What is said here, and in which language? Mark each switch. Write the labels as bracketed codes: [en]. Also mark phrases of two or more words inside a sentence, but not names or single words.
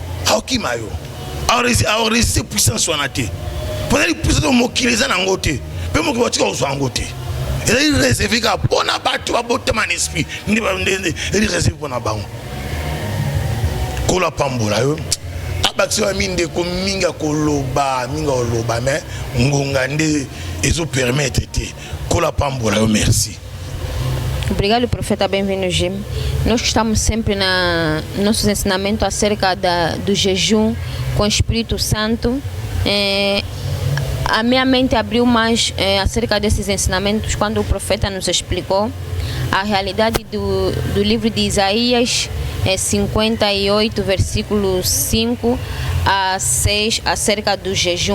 [ln] aorésiste puissance wana te mpona puissance mokili eza nango te mpe mokili batika kozwa yango te ezali réservé kaka mpona bato babotama na esprit nde eli réservé mpona bango kola pambola yo abakisi wa mindeko minga koloba mais ngonga nde ezo permettre te kola pambola yo merci [pt] Obrigado, profeta, bem-vindo, Jim. Nós estamos sempre no nossos ensinamentos acerca do jejum com o Espírito Santo. A minha mente abriu mais acerca desses ensinamentos quando o profeta nos explicou a realidade do livro de Isaías 58, versículo 5 a 6, acerca do jejum.